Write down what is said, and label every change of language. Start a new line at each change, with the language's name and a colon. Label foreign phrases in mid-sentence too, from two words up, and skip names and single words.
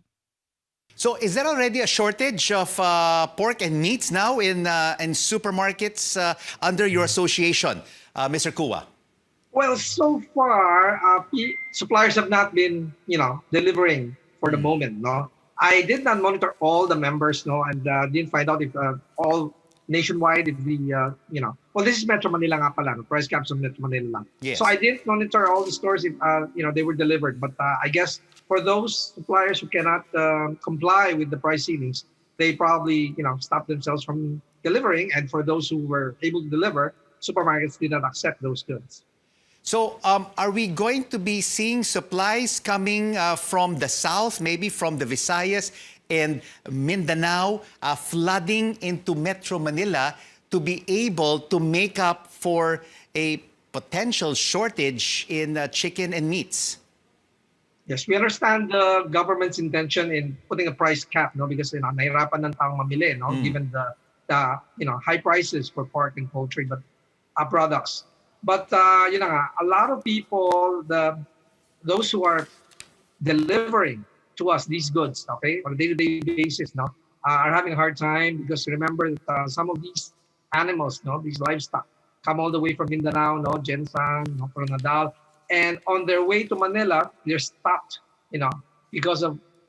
English: So is there already a shortage of pork and meats now in supermarkets under your association, Mr. Kua? Well, so far, suppliers have not been, delivering for the moment, no. I did not monitor all the members, no, and didn't find out if all nationwide, if the, well, this is Metro Manila
Filipino: nga pala,
English: no? Price caps of Metro Manila lang. Yes. So I didn't monitor all the stores if, they were delivered. But I guess for those suppliers who cannot comply with the price ceilings, they probably, stop themselves from delivering. And for those who were able to deliver, supermarkets did not accept those goods. So are we going to be seeing supplies coming from the south, maybe from the Visayas and Mindanao, flooding into Metro Manila to be able to make up for a potential shortage in chicken and meats? Yes, we understand the government's intention in putting a price cap, no, because
Filipino: nahirapan ng taong mamili,
English: no, given the high prices for pork and poultry, but products. But a lot of people, those who are delivering to us these goods, okay, on a day-to-day basis, no, are having a hard time because remember that some of these animals, no, these livestock, come all the way from Mindanao, no, Jensan, no, Coronadal, and on their way to Manila, they're stopped, because of